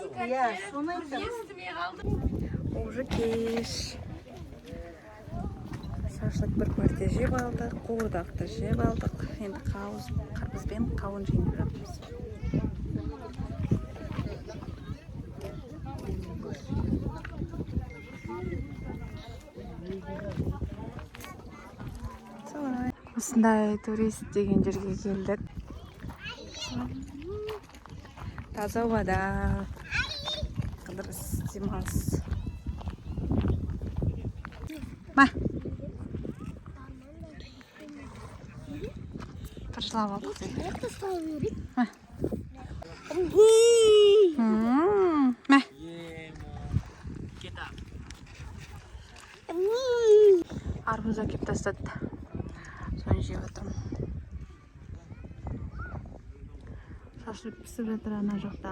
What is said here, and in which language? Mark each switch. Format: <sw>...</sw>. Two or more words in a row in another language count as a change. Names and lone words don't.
<tr>Ya şunu</tr> <kk>Уже кеш. Шашлык бір мәрте жеп алдық, қуырдақты жеп алдық. Енді қарбызбен қауын жейін жатырмыз. Осындай турист деген жерге келдік. Таза ауада. Қыдырыс демалыс. Ма.</kk> <ru>Пошла в отель.</ru> <kk>Ма. Ма. Арбуз әкеп тастады. Соны жеп отырмын. Шашлык пісіп жатыр ана жақта.</kk>